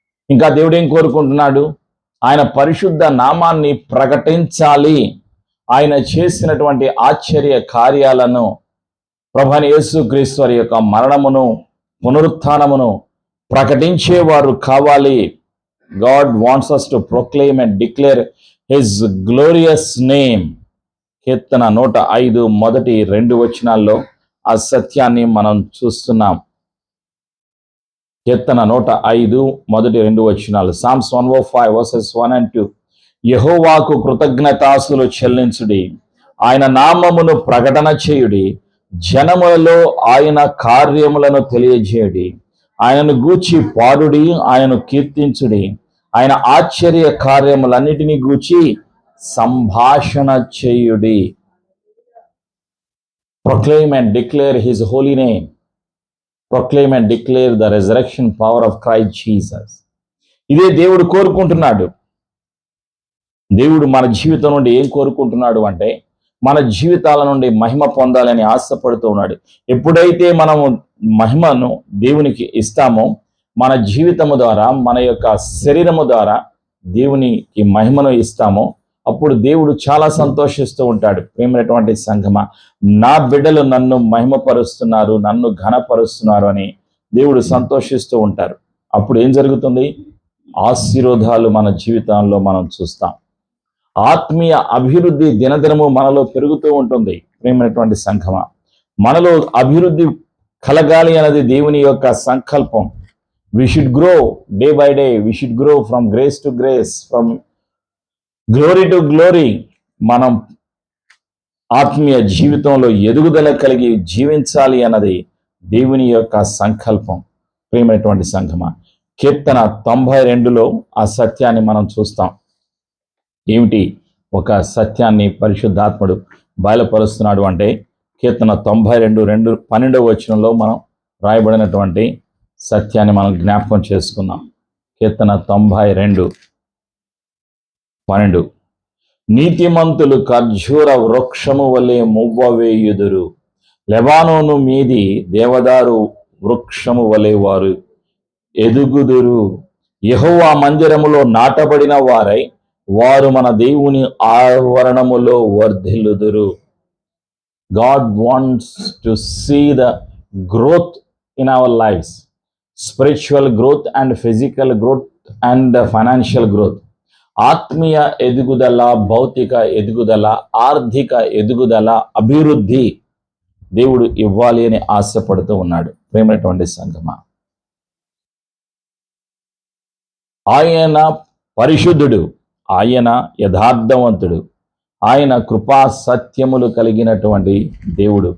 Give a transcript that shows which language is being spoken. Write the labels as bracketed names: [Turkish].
[Telugu] ఇంకా దేవుడు ఏం కోరుకుంటున్నాడు? ఆయన పరిశుద్ధ నామాన్ని ప్రకటించాలి. ఆయన చేసినటువంటి ఆశ్చర్య కార్యాలను, ప్రభువైన యేసుక్రీస్తు వారి యొక్క మరణమును పునరుత్థానమును ప్రకటించేవారు కావాలి. [English] God wants us to proclaim and declare his glorious name. [Telugu] కీర్తన 105 మొదటి 2 వచనాల్లో ఆ సత్యాన్ని మనం చూస్తున్నాం. కీర్తన 105 మొదటి 2 వచనాలు, [English] Psalms 105 verses 1 and 2. [Telugu] యెహోవాకు కృతజ్ఞతాస్తులు చెల్లించుడి, ఆయన నామమును ప్రకటన చేయుడి, జనములలో ఆయన కార్యములను తెలియజేయుడి, ఆయనను గూర్చి పాడుడి, ఆయనను కీర్తించుడి, ఆయన ఆశ్చర్య కార్యములన్నిటినీ గూర్చి సంభాషణ చేయుడి. [English] Proclaim and declare his holy name. Proclaim and declare the resurrection power of Christ Jesus. [Telugu] ఇదే దేవుడు కోరుకుంటున్నాడు. దేవుడు మన జీవితం నుండి ఏం కోరుకుంటున్నాడు అంటే, మన జీవితాల నుండి మహిమ పొందాలని ఆశపడుతూ ఉన్నాడు. ఎప్పుడైతే మనము మహిమను దేవునికి ఇస్తామో, మన జీవితము ద్వారా, మన యొక్క శరీరము ద్వారా దేవునికి మహిమను ఇస్తామో, అప్పుడు దేవుడు చాలా సంతోషిస్తూ ఉంటాడు. ప్రియమైనటువంటి సంఘమా, నా బిడ్డలు నన్ను మహిమపరుస్తున్నారు, నన్ను ఘనపరుస్తున్నారు అని దేవుడు సంతోషిస్తూ ఉంటారు. అప్పుడు ఏం జరుగుతుంది? ఆశీర్వాదాలు మన జీవితంలో మనం చూస్తాం. ఆత్మీయ అభివృద్ధి దినదినము మనలో పెరుగుతూ ఉంటుంది. ప్రియమైనటువంటి సంఘమా, మనలో అభివృద్ధి కలగాలి అన్నది దేవుని యొక్క సంకల్పం. [English] We should grow day by day. We should grow from grace to grace, from glory to glory. [Telugu] మనం ఆత్మీయ జీవితంలో ఎదుగుదల కలిగి జీవించాలి అన్నది దేవుని యొక్క సంకల్పం. ప్రియమైనటువంటి సంఘమా, కీర్తన 92లో ఆ సత్యాన్ని మనం చూస్తాం. ఏమిటి ఒక సత్యాన్ని పరిశుద్ధాత్ముడు బయలుపరుస్తున్నాడు అంటే, కీర్తన 92:12 వచనంలో మనం రాయబడినటువంటి సత్యాన్ని మనం జ్ఞాపకం చేసుకుందాం. కీర్తన 92:12, నీతిమంతులు ఖర్జూర వృక్షము వలె మువ్వ వేయుదురు, లెబానోను మీది దేవదారు వృక్షము వలె వారు ఎదుగుదురు, యెహోవా మందిరములో నాటబడిన వారై వారు మన దేవుని ఆవరణములో వర్ధిల్లుదురు. [English] God wants to see the growth in our lives, spiritual growth and physical growth and financial growth. [Telugu] ఆత్మీయ ఎదుగుదల, భౌతిక ఎదుగుదల, ఆర్థిక ఎదుగుదల, అభివృద్ధి దేవుడు ఇవ్వాలి అని ఆశపడుతూ ఉన్నాడు. ప్రేమైనటువంటి సంఘమా, ఆయన పరిశుద్ధుడు, ఆయన యథార్థవంతుడు, ఆయన కృపా సత్యములు కలిగినటువంటి దేవుడు.